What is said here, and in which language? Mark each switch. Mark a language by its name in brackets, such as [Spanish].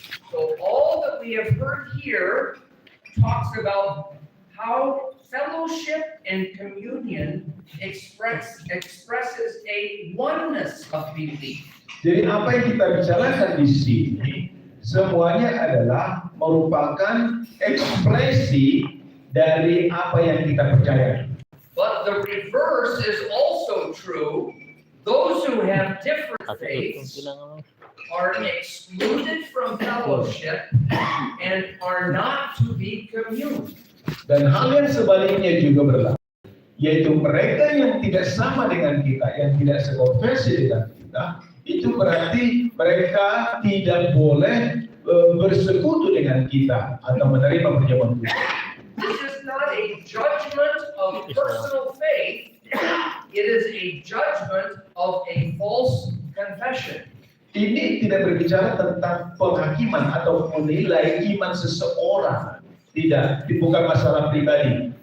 [English] so all that we have heard here talks about how fellowship and communion expresses a oneness of belief. [Indonesian] Jadi apa yang kita bicarakan di sini semuanya adalah merupakan ekspresi dari apa yang kita percaya. [English] But the reverse is also true. Those who have different faiths are excluded from fellowship and are not to be communed. [Indonesian] Dan hal yang sebaliknya juga berlaku, yaitu mereka yang tidak sama dengan kita, yang tidak sekonversi dengan kita, itu berarti mereka tidak boleh bersekutu dengan kita atau menerima perjamuan kudus. [English] This is not a judgment of personal faith. It is a judgment of a false confession. [Indonesian] Ini tidak berbicara tentang penghakiman atau menilai iman seseorang. Tidak, bukan masalah pribadi.